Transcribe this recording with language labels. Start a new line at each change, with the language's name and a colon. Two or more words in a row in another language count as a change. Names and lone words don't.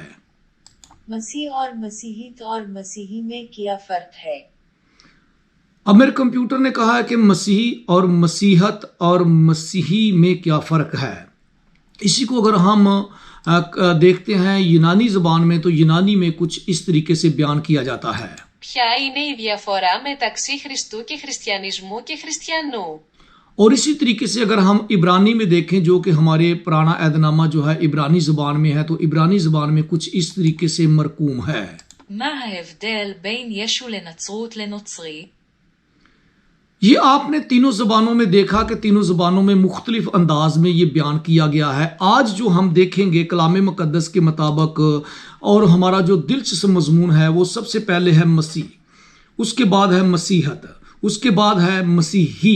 Urdu: مسیح اور مسیحت اور مسیحی میں کیا فرق ہے. اب میرے کمپیوٹر نے کہا ہے کہ مسیحی اور مسیحت اور مسیحی میں کیا فرق ہے. اسی کو اگر ہم دیکھتے ہیں یونانی زبان میں، تو یونانی میں کچھ اس طریقے سے بیان کیا جاتا ہے.
Greek: Ποια είναι η διαφορά μεταξύ Χριστού και χριστιανισμού και χριστιανού?
Urdu: اور اسی طریقے سے اگر ہم عبرانی میں دیکھیں، جو کہ ہمارے پرانا عہدنامہ جو ہے عبرانی زبان میں ہے، تو عبرانی زبان میں کچھ اس طریقے سے مرقوم ہے.
Hebrew: מה ההבדל בין ישו לנצרות לנוצרי?
Urdu: یہ آپ نے تینوں زبانوں میں دیکھا کہ تینوں زبانوں میں مختلف انداز میں یہ بیان کیا گیا ہے. آج جو ہم دیکھیں گے کلام مقدس کے مطابق، اور ہمارا جو دلچسپ مضمون ہے وہ سب سے پہلے ہے مسیح، اس کے بعد ہے مسیحت، اس کے بعد ہے مسیحی.